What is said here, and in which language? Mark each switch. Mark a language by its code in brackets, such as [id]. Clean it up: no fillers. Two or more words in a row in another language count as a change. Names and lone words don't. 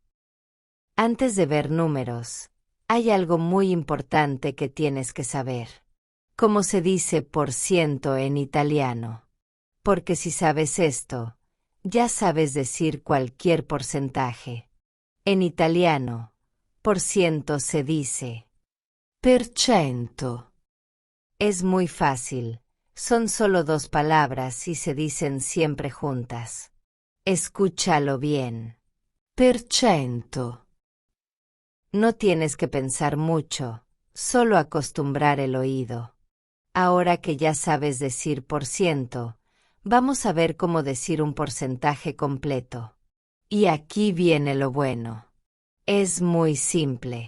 [es] Antes de ver números, hay algo muy importante que tienes que saber. ¿Cómo se dice por ciento en italiano? Porque si sabes esto, ya sabes decir cualquier porcentaje. En italiano, por ciento se dice [it] per cento. [es] Es muy fácil, son solo dos palabras y se dicen siempre juntas. Escúchalo bien. [it] Per cento. [es] No tienes que pensar mucho, solo acostumbrar el oído. Ahora que ya sabes decir por ciento, vamos a ver cómo decir un porcentaje completo. Y aquí viene lo bueno. Es muy simple.